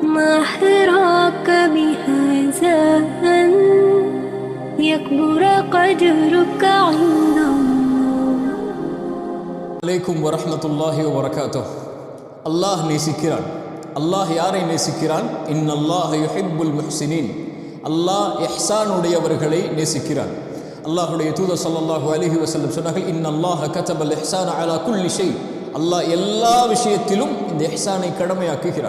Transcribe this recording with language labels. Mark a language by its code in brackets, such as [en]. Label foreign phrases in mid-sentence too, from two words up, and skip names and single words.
[ar] ما حراك بهذا أن يكبر قدرك عند الله. عليكم ورحمة الله وبركاته. [ta] الله நேசிக்கிறான். அல்லாஹ் யாரை நேசிக்கிறான்? [ar] إن الله يحب المحسنين. [ta] அல்லாஹ் இஹ்சான் உடையவர்களை நேசிக்கிறான். அல்லாஹ்வுடைய தூதர் [ar] صلى الله عليه وسلم [ta] சொன்னார்கள், [ar] إن الله كتب الإحسان على كل شيء. [ta] அல்லாஹ் எல்லா விஷயத்திலும் இந்த இஹ்சானை கடமையாக்குகிறான்.